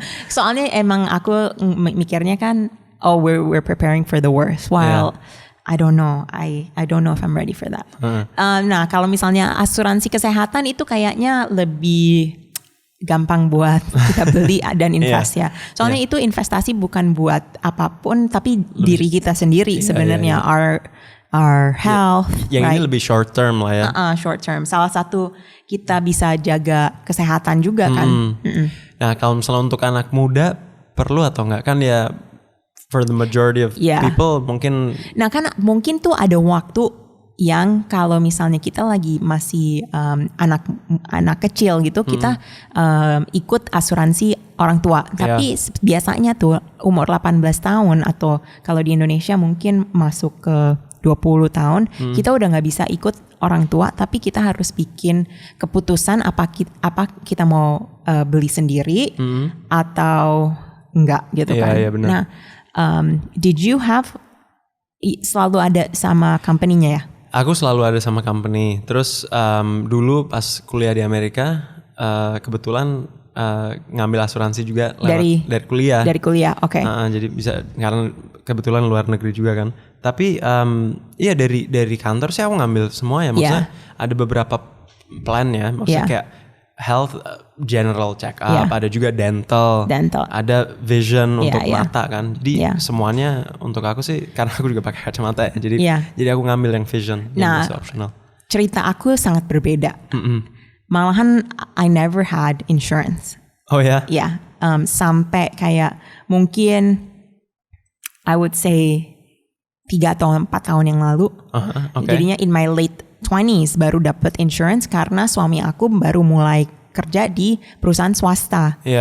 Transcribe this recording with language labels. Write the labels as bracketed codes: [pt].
[id] Soalnya emang aku mikirnya kan, [en] we're preparing for the worst, while I don't know if I'm ready for that. [id] Nah, kalau misalnya asuransi kesehatan itu kayaknya lebih gampang buat kita beli dan invest ya. Soalnya itu investasi bukan buat apapun, tapi diri kita sendiri sebenarnya. [en] Our health. [id] Yang ini lebih short term lah ya. [en] Short term. [id] Salah satu kita bisa jaga kesehatan juga kan. Nah kalau misalnya untuk anak muda, perlu atau enggak kan ya, [en] for the majority of people [id] mungkin. Nah kan mungkin tuh ada waktu yang kalau misalnya kita lagi masih anak kecil gitu, kita ikut asuransi orang tua. Tapi biasanya tuh umur 18 tahun atau kalau di Indonesia mungkin masuk ke 20 tahun, kita udah nggak bisa ikut orang tua, tapi kita harus bikin keputusan apa kita mau beli sendiri atau enggak gitu kan. Benar. Nah, [en] did you have [id] selalu ada sama company-nya ya? Aku selalu ada sama company. Terus dulu pas kuliah di Amerika kebetulan ngambil asuransi juga dari kuliah. Dari kuliah, oke. Jadi bisa karena kebetulan luar negeri juga kan. Tapi iya dari kantor sih aku ngambil semua ya. Maksudnya ada beberapa plan ya. Maksudnya kayak health general check up, ada juga dental, ada vision untuk mata kan. Jadi semuanya untuk aku sih karena aku juga pakai kacamata ya. Jadi aku ngambil yang vision yang masih optional. Cerita aku sangat berbeda. [en] Malahan I never had insurance. [id] Oh ya? Ya, sampai kayak mungkin [en] I would say [id] 3 atau 4 tahun yang lalu. Jadinya [en] in my late 20s [id] baru dapat insurance karena suami aku baru mulai kerja di perusahaan swasta.